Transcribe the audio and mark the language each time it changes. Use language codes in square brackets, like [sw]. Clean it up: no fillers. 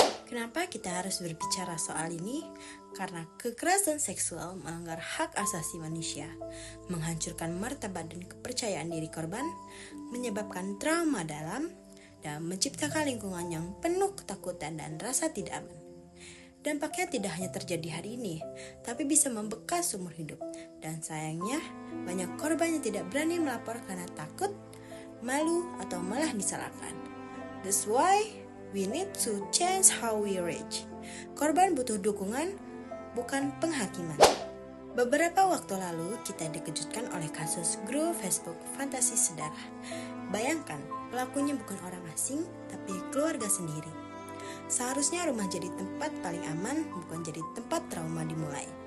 [id] Kenapa kita harus berbicara soal ini? Karena kekerasan seksual melanggar hak asasi manusia, menghancurkan martabat dan kepercayaan diri korban, menyebabkan trauma dalam, dan menciptakan lingkungan yang penuh ketakutan dan rasa tidak aman. Dampaknya tidak hanya terjadi hari ini, tapi bisa membekas seumur hidup. Dan sayangnya, banyak korban yang tidak berani melapor karena takut, malu, atau malah disalahkan. [en] That's why we need to change how we reach. [id] Korban butuh dukungan, bukan penghakiman. Beberapa waktu lalu, kita dikejutkan oleh kasus grup Facebook Fantasi Sedara. Bayangkan, pelakunya bukan orang asing, tapi keluarga sendiri. Seharusnya rumah jadi tempat paling aman, bukan jadi tempat trauma dimulai.